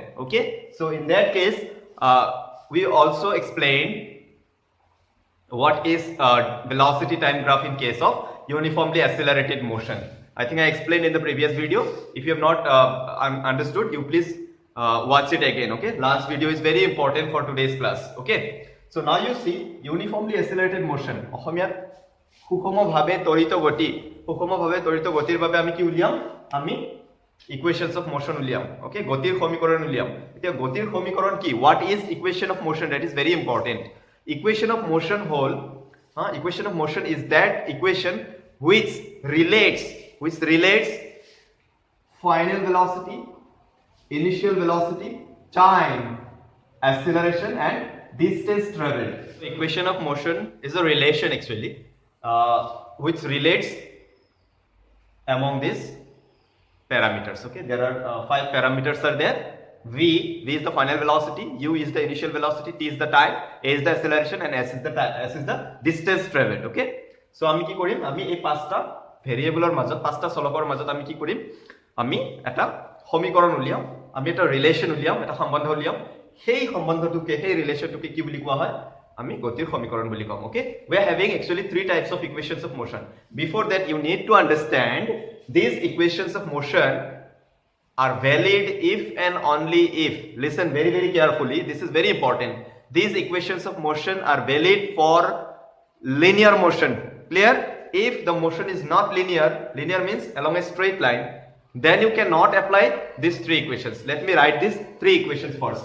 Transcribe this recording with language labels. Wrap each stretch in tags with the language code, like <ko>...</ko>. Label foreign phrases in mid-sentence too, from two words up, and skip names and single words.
<en>Okay, so in that case, we also explained what is velocity time graph in case of uniformly accelerated motion. I think I explained in the previous video. If you have not understood, you please watch it again. Okay, last video is very important for today's class. Okay, so now you see uniformly accelerated motion.</en> <as>সুষমভাৱে ত্বৰিত গতিৰ বাবে আমি কি উলিয়াম আমি</as> <en>equations of motion</en> <as>উলিয়াম ওকে গতিৰ সমীকৰণ উলিয়াম এতিয়া গতিৰ সমীকৰণ কি</as> <en>what is equation of motion that is very important equation of motion equation of motion is that equation which relates final velocity, initial velocity, time, acceleration and distance traveled. Equation of motion is a relation actually which relates among these parameters. Okay, there are 5 parameters are there. V is the final velocity, U is the initial velocity, T is the time, A is the acceleration and S is the distance traveled. Okay, so</en> <as>আমি কি কৰিম আমি এই পাঁচটা ভেৰিয়েবলৰ মাজত পাঁচটা চলকৰ মাজত আমি কি কৰিম আমি এটা সমীকৰণ উলিয়াম আমি এটা ৰিলেশন উলিয়াম এটা সম্বন্ধ উলিয়াম সেই সম্বন্ধটোকে সেই ৰিলেশনটোকে কি বুলি কোৱা হয় আমি গতিৰ সমীকৰণ বুলি কম</as> <en>okay we are having actually 3 types of equations of motion before that you need to understand these equations of motion are valid if and only if listen very carefully this is very important these equations of motion are valid for linear motion clear if the motion is not linear means along a straight line then you cannot apply these 3 equations let me write these 3 equations first.</en>